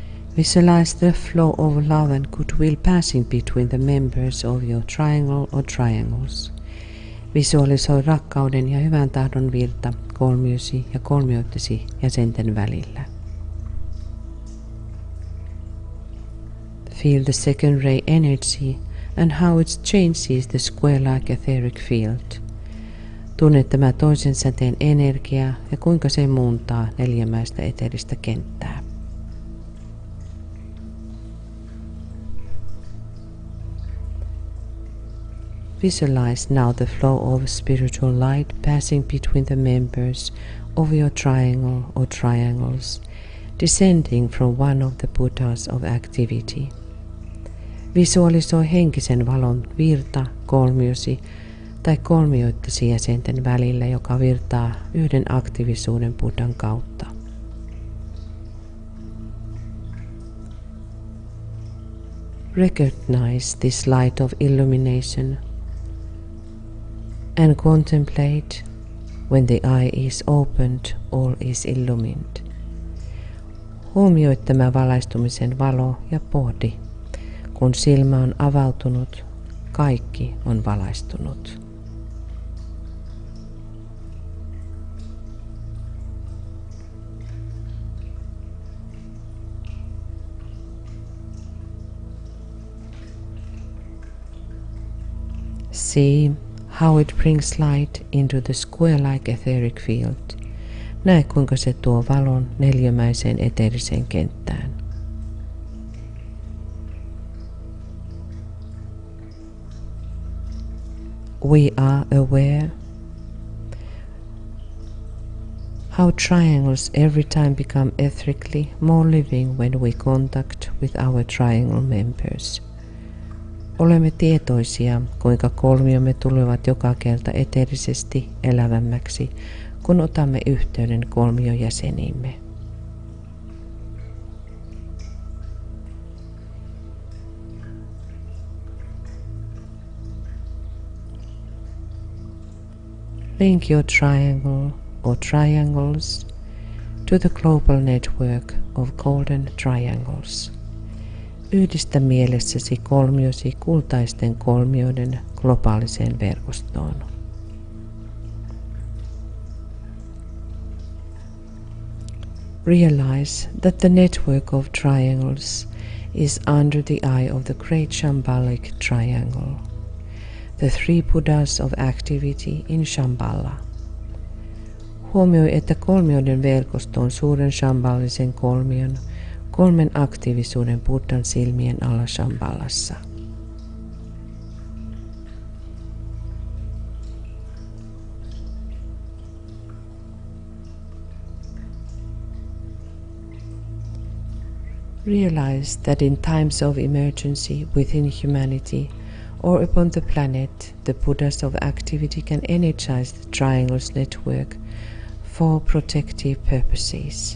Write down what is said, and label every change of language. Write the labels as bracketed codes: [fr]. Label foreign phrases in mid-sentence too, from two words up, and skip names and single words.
[en] Visualize the flow of love and goodwill passing between the members of your triangle or triangles. [fi] Visualisoi rakkauden ja hyvän tahdon virta kolmiosi ja kolmioittesi jäsenten välillä. [en] Feel the second ray energy and how it changes the square-like etheric field. [fi] Tunne tämä toisen säteen energia ja kuinka se muuntaa neljämäistä eteeristä kenttää. [en] Visualize now the flow of spiritual light passing between the members of your triangle or triangles, descending from one of the Buddhas of activity. [fi] Visualisoi henkisen valon virta kolmiosi tai kolmioittesi jäsenten välillä, joka virtaa yhden aktiivisuuden Buddhan kautta. [en] Recognize this light of illumination and contemplate when the eye is opened or is illumined. [fi] Huomioi tämä valaistumisen valo ja pohdi. Kun silmä on avautunut, kaikki on valaistunut. [en] See how it brings light into the square-like etheric field. [fi] Näe kuinka se tuo valon neliömäiseen eteeriseen kenttään. [en] We are aware how triangles every time become etherically more living when we contact with our triangle members. [fi] Olemme tietoisia, kuinka kolmiomme tulevat joka kerta eteerisesti elävämmäksi, kun otamme yhteyden kolmiojäseniimme. [en] Link your triangle or triangles to the global network of golden triangles. [fi] Yhdistä mielessäsi kolmiosi kultaisten kolmioiden globaaliseen verkostoon. [en] Realize that the network of triangles is under the eye of the great Shambhalic triangle, the three Buddhas of activity in Shambhala. [fi] Huomioi, että kolmioiden verkosto on suuren shambhalisen kolmion, kolmen aktiivisuuden Buddhan silmien alla Shambhalassa. [en] Realize that in times of emergency within humanity or upon the planet, the Buddhas of activity can energize the triangles network for protective purposes.